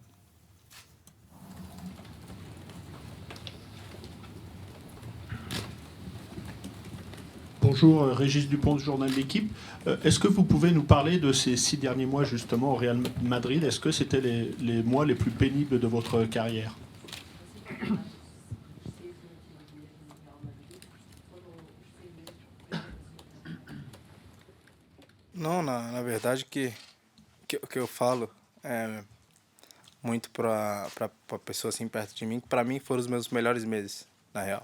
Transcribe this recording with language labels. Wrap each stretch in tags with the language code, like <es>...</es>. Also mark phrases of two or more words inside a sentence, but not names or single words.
<fr>Bonjour, Régis Dupont, du journal de l'équipe. Est-ce que vous pouvez nous parler de ces 6 derniers mois justement au Real Madrid? Est-ce que c'était les mois les plus pénibles de votre carrière?</fr> <pt>Não, na verdade que eu falo é muito para pessoa assim perto de mim, que para mim foram os meus melhores meses, na real.</pt>